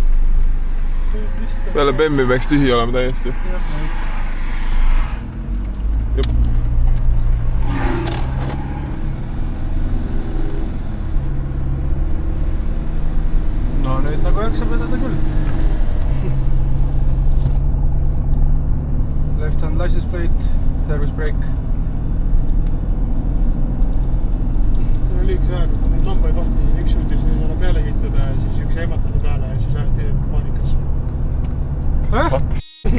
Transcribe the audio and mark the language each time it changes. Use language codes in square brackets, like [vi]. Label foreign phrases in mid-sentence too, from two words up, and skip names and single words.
[et] Peale Bemmi peaks tühi olema täiesti. Jop. No nüüd nagu jaksab vedada küll. [en] Left hand license plate. Service break. [et] See oli üks aeg, kui neid lambaid vahtisin, üks suutis selle peale hittuda ja siis üks ehmatas peale ja siis ajas teised paanikasse.